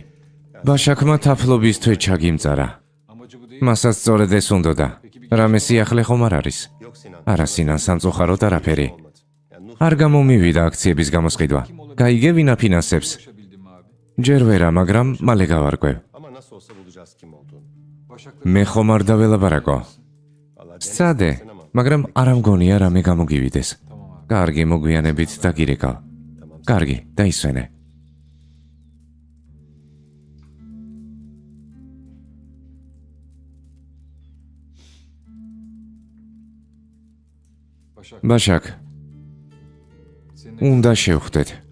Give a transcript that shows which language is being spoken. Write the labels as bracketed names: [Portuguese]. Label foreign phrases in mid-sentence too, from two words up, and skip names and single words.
[Georgian] ბაშაკმა თაფლობის თვე ჩაგიმწარა. მასაც სწორედ ეს უნდოდა. რამე სიახლე ხომ არ არის? არა სინან, სამწუხაროდ არაფერი. არ გამომივიდა აქციების გამოსყიდვა. გაიგე ვინ აფინანსებს? ჯერ ვერა, მაგრამ მალე გავარკვევ. [Turkish] Ama nasıl olsa bulacağız kim olduğunu. [Georgian] მე ხომ არ დაველაპარაკო. სცადე, მაგრამ არ ამგონია რამე გამოგივიდეს. კარგი, მოგვიანებით დაგირეკავ. კარგი, დაისვენე. ბაშაკ, უნდა შევხვდეთ.